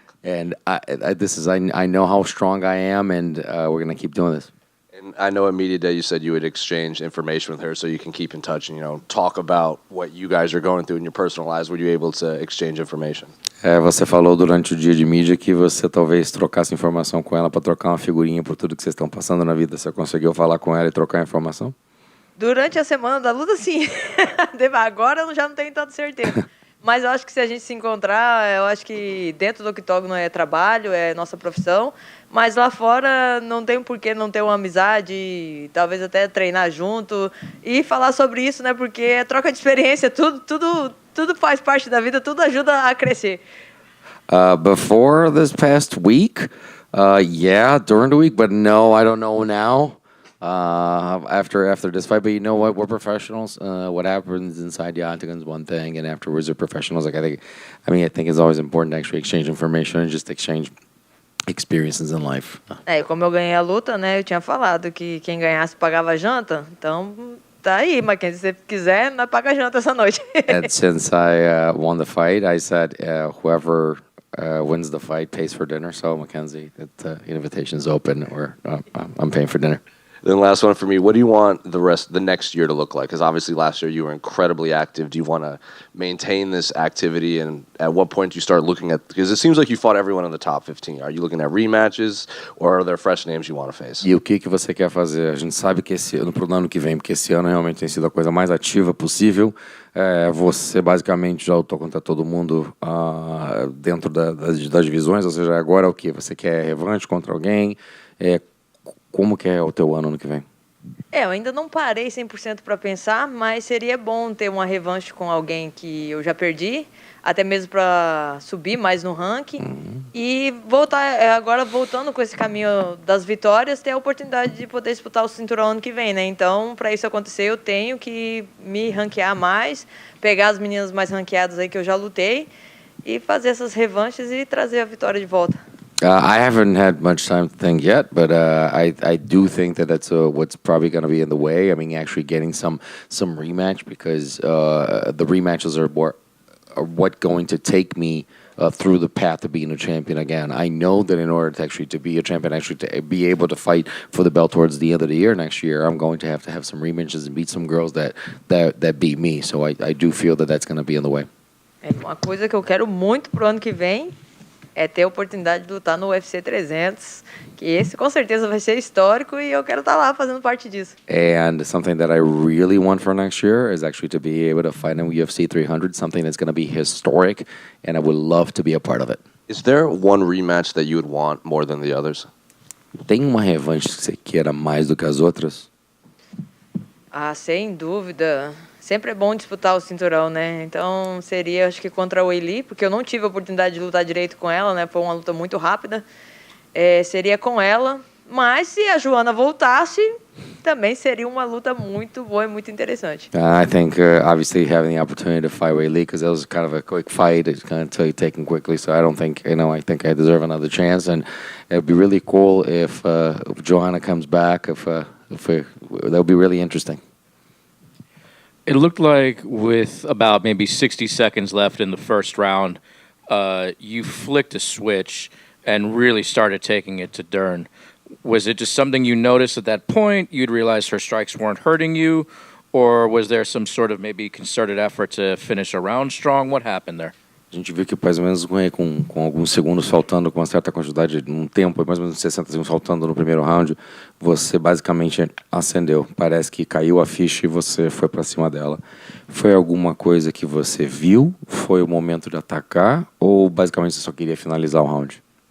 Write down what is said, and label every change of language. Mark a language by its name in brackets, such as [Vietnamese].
[English] And I know how strong I am, and we're gonna keep doing this. And I know at Media Day you said you would exchange information with her so you can keep in touch and talk about what you guys are going through in your personal lives. Were you able to exchange information? [Portuguese] Você falou durante o dia de mídia que você talvez trocasse informação com ela para trocar uma figurinha por tudo que vocês estão passando na vida. Você conseguiu falar com ela e trocar informação? Durante a semana da luta, sim. Agora eu já não tenho tanta certeza. Mas eu acho que se a gente se encontrar, eu acho que dentro do octógono é trabalho, é nossa profissão. Mas lá fora não tem por que não ter uma amizade, talvez até treinar junto e falar sobre isso, né? Porque é troca de experiência, tudo faz parte da vida, tudo ajuda a crescer. [English] Before this past week, yeah, during the week, but no, I don't know now. After this fight, but you know what? We're professionals. What happens inside the octagon is one thing, and afterwards, we're professionals. I think it's always important to actually exchange information and just exchange experiences in life. [Portuguese] Como eu ganhei a luta, né? Eu tinha falado que quem ganhasse pagava janta. Então, tá aí, Mackenzie. Se você quiser, nós paga janta essa noite. [English] And since I won the fight, I said whoever wins the fight pays for dinner. So, Mackenzie, the invitation's open, or I'm paying for dinner. Then last one for me, what do you want the next year to look like? Because obviously last year you were incredibly active. Do you want to maintain this activity? And at what point do you start looking at, because it seems like you fought everyone in the top 15. Are you looking at rematches or are there fresh names you want to face? [Portuguese] E o que você quer fazer? A gente sabe que esse ano, pro ano que vem, porque esse ano realmente tem sido a coisa mais ativa possível. Você basicamente já lutou contra todo mundo dentro das divisões, ou seja, agora o que? Você quer revanche contra alguém? Como que é o teu ano que vem? Eu ainda não parei 100% para pensar, mas seria bom ter uma revanche com alguém que eu já perdi, até mesmo para subir mais no ranking e voltar, agora voltando com esse caminho das vitórias, ter a oportunidade de poder disputar o cinturão ano que vem, né? Então, para isso acontecer, eu tenho que me ranquear mais, pegar as meninas mais ranqueadas aí que eu já lutei e fazer essas revanches e trazer a vitória de volta. [English] I haven't had much time to think yet, but I do think that's what's probably going to be in the way. I mean, actually getting some rematch, because the rematches are what going to take me through the path of being a champion again. I know that in order to be a champion, actually to be able to fight for the belt towards the end of the year next year, I'm going to have some rematches and beat some girls that beat me. So I do feel that's going to be in the way. [Portuguese] É uma coisa que eu quero muito pro ano que vem é ter a oportunidade de lutar no UFC 300, que esse com certeza vai ser histórico e eu quero estar lá fazendo parte disso. [English] And something that I really want for next year is actually to be able to fight in UFC 300, something that's going to be historic, and I would love to be a part of it. Is there one rematch that you would want more than the others? [Portuguese] Tem uma revanche que você queira mais do que as outras? Sem dúvida. Sempre é bom disputar o cinturão, né? Então seria, acho que contra a Weili, porque eu não tive a oportunidade de lutar direito com ela, né? Foi uma luta muito rápida. Seria com ela, mas se a Joana voltasse, também seria uma luta muito boa e muito interessante. [English] I think obviously having the opportunity to fight Weili, because that was kind of a quick fight, it's kind of taken quickly. So I don't think, I think I deserve another chance, and it'd be really cool if Joanna comes back. That would be really interesting. It looked like with about maybe 60 seconds left in the first round, you flicked a switch and really started taking it to Dern. Was it just something you noticed at that point? You'd realized her strikes weren't hurting you? Or was there some sort of maybe concerted effort to finish a round strong? What happened there? [Portuguese] A gente viu que mais ou menos com alguns segundos faltando, com uma certa quantidade, um tempo, mais ou menos 60 segundos faltando no primeiro round, você basicamente acendeu. Parece que caiu a ficha e você foi para cima dela. Foi alguma coisa que você viu? Foi o momento de atacar? Ou basicamente você só queria finalizar o round?